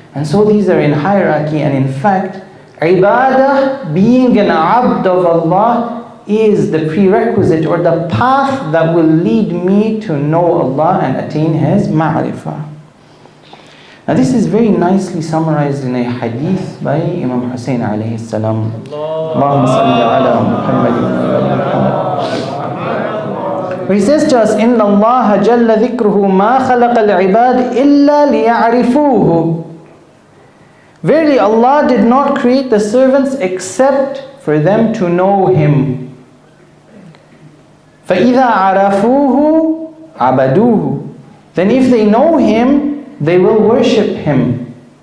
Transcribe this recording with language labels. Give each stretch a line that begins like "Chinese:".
English: And so these are in hierarchy, and in fact, ibadah, being an abd of Allah, is the prerequisite or the path that will lead me to know Allah and attain His ma'rifah. Now this is very nicely summarized in a hadith by Imam Hussein alayhi salam.
Arabic: Allahumma salli ala Muhammad.
English: Where he says to us,
Arabic: إِنَّ اللَّهَ جَلَّ ذِكْرُهُ مَا خَلَقَ الْعِبَادِ إِلَّا لِيَعْرِفُوهُ.
English: Verily Allah did not create the servants except for them to know Him.
Arabic: فَإِذَا عَرَفُوهُ عَبَدُوهُ.
English: Then if they know Him, they will worship Him.